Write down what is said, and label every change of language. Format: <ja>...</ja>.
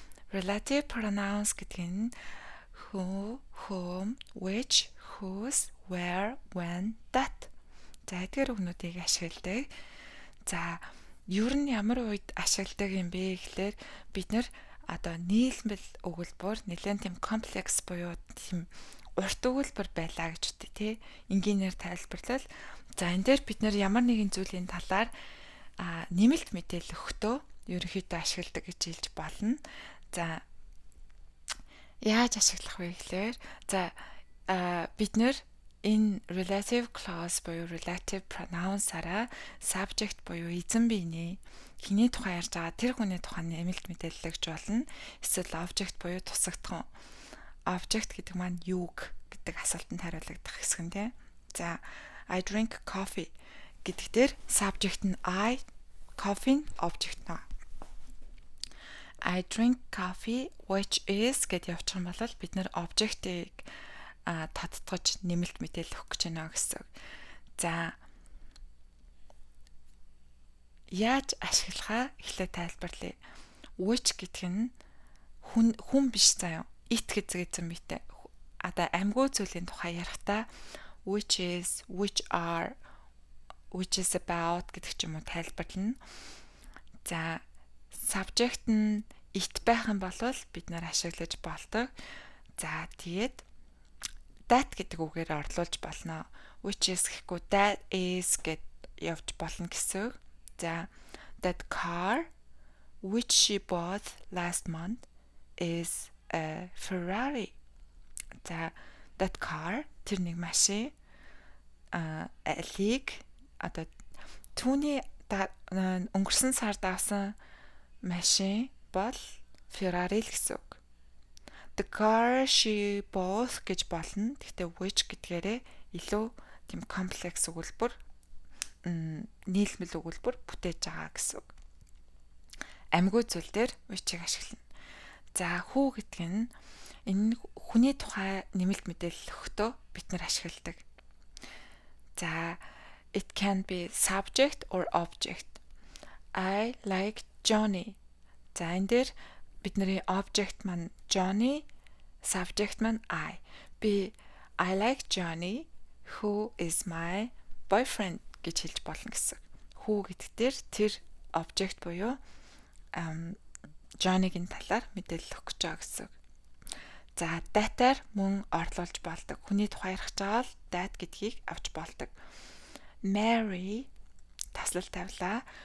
<en>Relative pronouns</en> <mn>гэдэг нь</mn> <en>who, whom, which, whose, where, when, that.</en> <mn>За эдгээр үгнүүдийг ашигладаг. За ер нь ямар үед ашигладаг юм бэ гэхлээр бид нэр одоо нийлмэл өгүүлбэр нэлээд тийм комплекс буюу тийм урт өгүүлбэр байлаа гэж үтэй тий. Энгийнээр тайлбарлал. За энэ дээр бид нэр ямар нэгэн зүйлийн талаар нэмэлт мэдээлэл өгөхдөө ерөнхийдөө ашигладаг гэж хэлж болно. За яаж ашиглах вэ гэхлээр за бид нэр энэ relative clause буюу relative pronouns-араа subject буюу эзэн биений хэний тухай ярьж байгаа тэр хүний тухай нэмэлт мэдээлэл өгч болно. Эсвэл object буюу тусагдхан. Object гэдэг маань юуг гэдэг асуултанд хариулагдах хэсэг нь тийм. За</mn> <en>I drink coffee</en> <mn>гэдэг дээр subject нь I, coffee нь object нь.</mn> <en>I drink coffee which is</en> <mn>гэдээ явуучих юм бол бид нэр object-ийг тодтогч нэмэлт мэдээлэл өгөх гэж байна гэсэн. За яаж ашиглахаа эхлээ тайлбарлая. Which гэдэг нь хүн биш заяа. It гэдэг эзэн биетэй. Одоо амьгүй зүйлийн тухай ярихдаа</mn> <en>which is, which are, which is about</en> <mn>гэдэг ч юм уу тайлбарлана. За subject нь it байх юм бол бид нэр ашиглаж болдог. За тэгээд that гэдэг үгээр орлуулж болно.</mn> <en>Which is</en> <mn>гэхгүй</mn> <en>that is</en> <mn>гэд явж болно гэсэн.</mn> <en>За that car which she bought last month is a Ferrari.</en> <mn>За</mn> <en>that car</en> <mn>тэр нэг машин алиг одоо түүний өнгөрсөн сард авсан машин бол Ferrari л гэсэн үг.</mn> <en>The car she bought</en> <mn>гэж болно. Гэхдээ which гэдгээрээ илүү тийм комплекс өгүүлбэр нийлмэл өгүүлбэр бүтээж байгаа гэсэн үг. Амьгүй зүйл дээр which-ийг ашиглана. За who гэдэг нь энэ хүний тухай нэмэлт мэдээлэл өгөхдөө бид нэр ашигладаг.</mn> <en>За it can be subject or object. I like Johnny.</en> <mn>За энэ дээр бидний object маань Johnny, subject маань I.</mn> <en>I like Johnny who is my boyfriend</en> <mn>гэж хэлж болно гэсэн. Who гэдэг дээр тэр object буюу Johnny-гийн талаар мэдээлэл өгч байгаа гэсэн. За that-аар мөн орлуулж болдог. Хүний тухай ярих жаал that гэдгийг авч болдог. Mary таслал тавилаа.</mn>